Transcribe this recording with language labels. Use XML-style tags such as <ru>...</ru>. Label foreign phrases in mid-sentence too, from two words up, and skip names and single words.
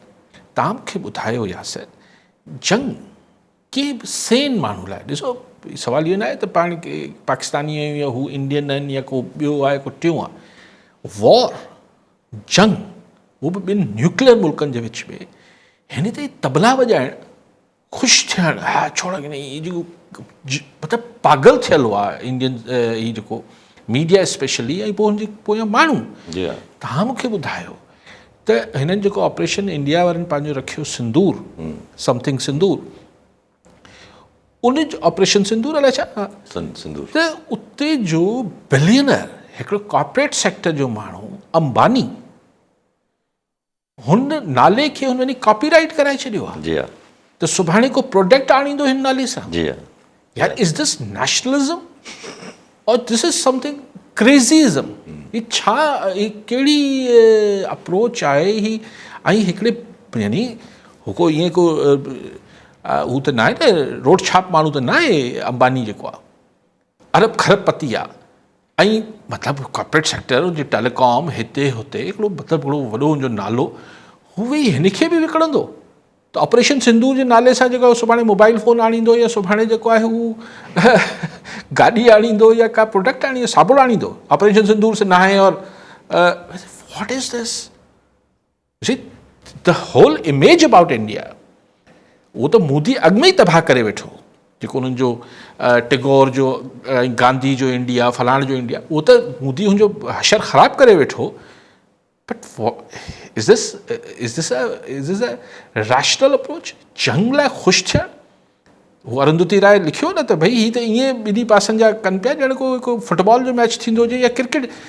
<sd>तव्हां मूंखे ॿुधायो यासिर, जंग कंहिं बि सेन माण्हू लाइ, ॾिसो सवाल इहो न आहे त पाण के पाकिस्तानी आहियूं या हू इंडियन आहिनि या को ॿियो आहे को टियों आहे। वॉर, जंग, उहो बि ॿिनि न्यूक्लियर मुल्कनि जे विच में, हिन ते तबला वॼाइणु, ख़ुशि थियणु, हा छोड़ की न, इहो जेको मतिलबु पागल थियल हुआ इंडियन हीउ जेको मीडिया स्पेशली, ऐं पोइ हुनजे पोयां माण्हू। तव्हां मूंखे ॿुधायो त हिननि जेको ऑपरेशन इंडिया वारनि पंहिंजो रखियो सिंदूर, समथिंग सिंदूर, उन जो ऑपरेशन सिंदूर अलाए छा, सिंदूर, त उते जो बिलियनर हिकिड़ो</sd> <en>corporate sector</en> <sd>जो माण्हू अंबानी, हुन नाले खे हुन वञी कॉपीराइट कराए छॾियो आहे। जी हा, त सुभाणे को प्रोडक्ट आणींदो हिन नाले सां। जी हा, यार,</sd> <en>Is this nationalism or this is something crazyism?</en> <sd>ही छा, ही कहिड़ी अप्रोच आहे ही? ऐं हिकिड़े यानी हू को ईअं को हू त न आहे न, रोड छाप माण्हू त न आहे अंबानी जेको आहे, अरब खरबपति आहे। ऐं मतिलबु</sd> <en>corporate sector</en> <sd>जे टेलीकॉम हिते हुते हिकिड़ो मतिलबु हिकिड़ो वॾो हुनजो नालो, हू वेही हिन खे बि विकिणंदो। त ऑपरेशन सिंदूर जे नाले सां जेको सुभाणे मोबाइल फ़ोन आणींदो, या सुभाणे जेको आहे हू गाॾी आणींदो, या का प्रोडक्ट आणींदो, साबुण आणींदो,</sd> <hi>ऑपरेशन सिंदूर से नहाए।</hi> <en>And what is this? See the whole image about India,</en> <sd>उहो त मोदी अॻु में ई तबाह करे वेठो। जेको उन्हनि जो टिगोर जो, गांधी जो इंडिया, फलाणे जो इंडिया, उहो त मोदी हुनजो हशर ख़राबु करे वेठो।</sd> <en>But is this a rational approach?</en> <sd>जंग लाइ ख़ुशि थियणु? हू अरुंधति राय लिखियो न त भई ही त ईअं ॿिन्ही पासनि जा कनि पिया ॼण को फुटबॉल जो मैच थींदो हुजे या क्रिकेट।</sd>